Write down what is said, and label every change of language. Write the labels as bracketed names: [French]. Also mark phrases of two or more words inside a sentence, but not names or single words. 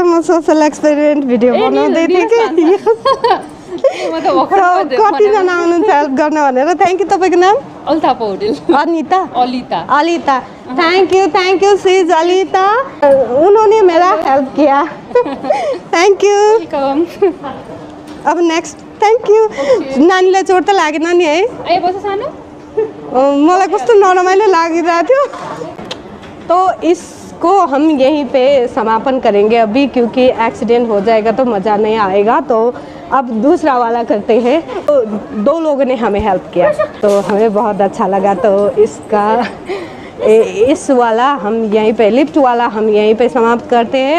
[Nepali] म [English] social experiment video [Nepali] बनाउँदै थिएँ कि, कतिजना आउनुहुन्छ हेल्प गर्न भनेर। [English] thank you. [Nepali] तपाईँको नाम? अल्ता पौडेल। अनिता? अलिता। अलिता, [English] thank you [Hindi] सीज अलिता, उन्होंने मेरा हेल्प किया। [English] thank you. वेलकम। अब next, thank you. [Nepali] नानीलाई चोट त लागेन नि है? ए बस सानो, मलाई कस्तो नरमाइलो लागिरहेको थियो। [Hindi] तो इसको हम यहीं पे समापन करेंगे अभी, क्योंकि एक्सीडेंट हो जाएगा तो मज़ा नहीं आएगा। तो अब दूसरा वाला करते हैं। तो 2 लोगों ने हमें हेल्प किया, तो हमें बहुत अच्छा लगा। तो इस वाला हम यहीं पे, लिफ्ट वाला हम यहीं पे समाप्त करते हैं।